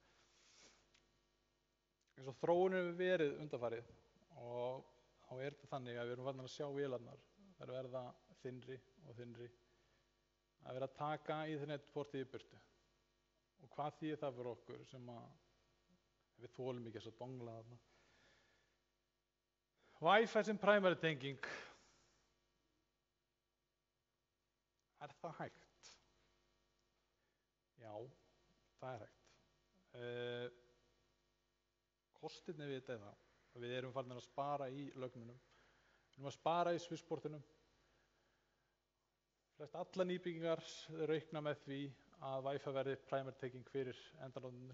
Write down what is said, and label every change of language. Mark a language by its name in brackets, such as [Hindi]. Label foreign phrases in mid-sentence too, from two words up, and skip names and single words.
[Icelandic] Eins og þróunin hefur verið undanfarið og þá er þetta þannig að við erum farin að sjá vélarnar. Þær verða þynnri og þynnri. Það er verið að taka Ethernet-portið í burtu. Og hvað þýðir það fyrir okkur sem að við þolum ekki þess að dongla þarna? Wi-Fi sem primary tenging. Er það hægt? Já, það er hægt. Kostirnir við þetta er það. Við erum farin að spara í lögnunum. Við erum að spara í Swissportunum. Flest alla nýbyggingar reikna með því að Wi-Fi verði primary tenging fyrir endanótnir.